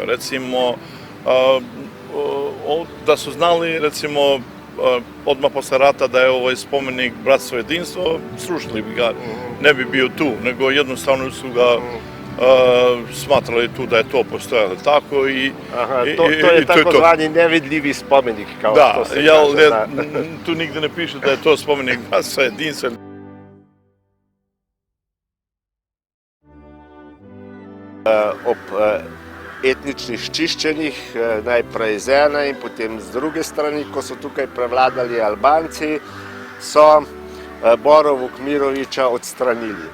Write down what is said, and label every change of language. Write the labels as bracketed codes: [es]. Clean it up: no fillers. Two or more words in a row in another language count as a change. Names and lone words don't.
[sr] Recimo, da su znali, recimo, odmah posle rata da je ovaj spomenik Bratstvo i jedinstvo, srušili bi ga, ne bi bio tu, nego jednostavno su ga smatrali tu da je to postojalo tako i to je takozvani nevidljivi spomenik, kao što se kaže. Tu nigde ne piše da je to spomenik Bratstva i jedinstva. [sl] Ob etničnih čiščenjih, najprej z ene in potem z druge strani, ko so tukaj prevladali Albanci, so Boro Vukmirovića odstranili.